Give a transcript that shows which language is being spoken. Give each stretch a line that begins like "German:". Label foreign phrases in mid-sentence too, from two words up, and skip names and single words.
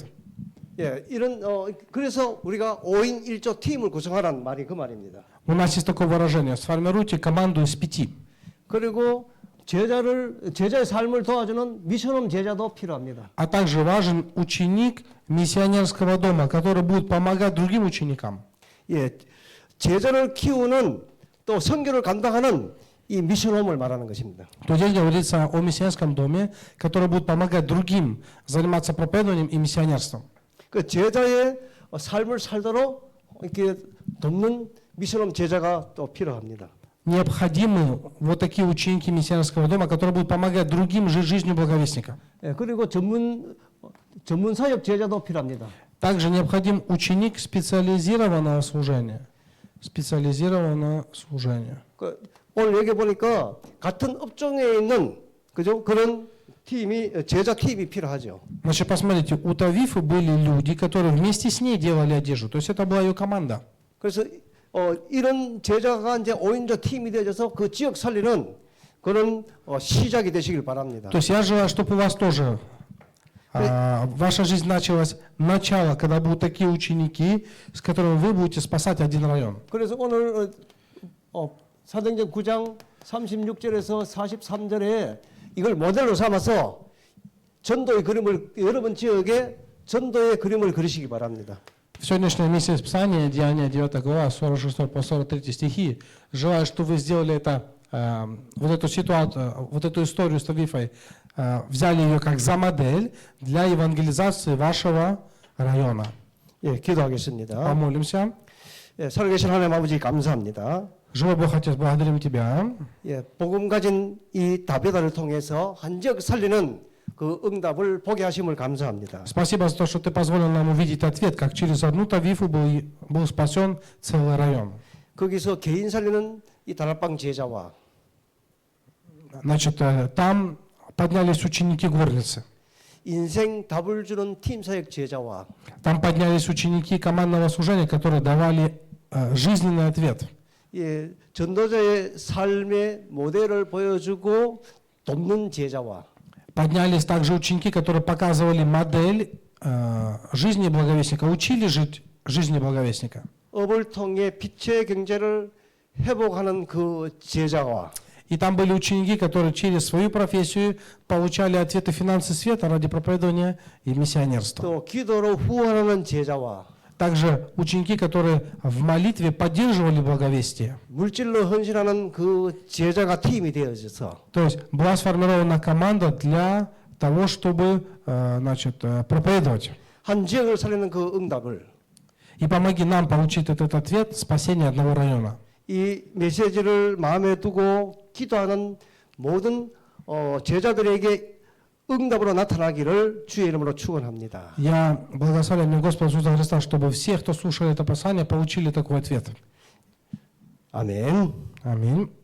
Korean: 예, 이런 그래서 우리가 5인 1조 팀을 구성하라는 말이 그 말입니다.
Russian: У нас есть такое выражение: сформируйте команду из 5.
Korean: 그리고 제자의 삶을 도와주는 미션홈 제자도 필요합니다.
Russian: А также важен ученик миссионерского дома, который будет помогать другим ученикам.
Korean: 예, 제자를 키우는 또 선교를 감당하는 이 미션홈을 말하는 것입니다.
Russian: То здесь говорится о миссионерском доме, который будет помогать другим заниматься проповедованием и миссионерством.
Korean: 그 제자의 삶을 살도록 이렇게 돕는 미션홈 제자가 또 필요합니다.
Russian: Необходимы вот такие ученики миссионерского дома, которые будут помогать другим жить жизнью благовестника.
Korean: 예, 그리고 전문 사역 제자도 필요합니다.
Russian: Также необходим ученик специализированного служения. Специализированного служения.
Korean: 오늘 여기 보니까 같은 업종에 있는 그죠? 그런 팀이 제자 팀이 필요하죠.
Russian: Значит, посмотрите, у Тавифы были люди, которые вместе с ней делали одежду. То есть это была ее команда.
Korean: 그래서 이런 제자가 이제 5인조 팀이 되어져서 그 지역 살리는 그런 시작이 되시길 바랍니다.
Russian: То есть я желаю, чтобы у вас тоже ваша жизнь началась начало, когда будут такие ученики, с которыми вы будете спасать один район.
Korean: 그래서 오늘 사도행전 9장 36절에서 43절에 이걸 모델로 삼아서 전도의 그림을 여러분 지역에 전도의 그림을 그리시기 바랍니다.
Russian: В сегодняшнем месте Писания, Деяния 9 глава, 46 по 43 стихи, желаю, чтобы вы сделали это, вот эту ситуацию, вот эту историю с Тавифой, взяли ее как за модель для евангелизации вашего района.
Korean: 예, 기도하겠습니다.
Russian: Помолимся.
Korean: 예, 살아계신 하나님 아버지 감사합니다.
Russian: Живой Бог, Отец, благодарим Тебя.
Korean: 예, 복음 가진 이 다베다를 통해서 한 지역 살리는 그 응답을 보게 하심을 감사합니다.
Russian: Спасибо за то, что Ты позволил нам увидеть ответ, как через одну Тавифу был спасен целый район.
Korean: 거기서 개인 살리는 이 다락방 제자와
Russian: Значит, там поднялись ученики горницы.
Korean: 인생 답을 주는 팀 사역 제자와
Russian: Там поднялись ученики командного служения, которые давали жизненный ответ.
Korean: 예, 전도자의 삶의 모델을 보여주고 돕는 제자와
Russian: Поднялись также ученики, которые показывали модель жизни благовестника, учили жить жизнью благовестника.
Korean: 업을 통해 빛의 경제를 회복하는 그 제자와
Russian: И там были ученики, которые через свою профессию получали ответы финансы света ради проповедования и миссионерства.
Korean: 또 기도로 후원하는 제자와
Russian: Также ученики, которые в молитве поддерживали благовестие.
Korean: 물질로 헌신하는 그 제자가 팀이 되어져서
Russian: То есть была сформирована команда для того, чтобы проповедовать.
Korean: 한 지역을 살리는 그 응답을
Russian: И помоги нам получить этот ответ спасения одного района.
Korean: 이 메시지를 마음에 두고 기도하는 모든 제자들에게 응답으로 나타나기를 주의 이름으로 축원합니다.
Russian: Я благословляю имя Господа Иисуса Христа, чтобы все, кто слушал это послание, получили такой ответ.
Korean: 아멘.
Russian: Аминь.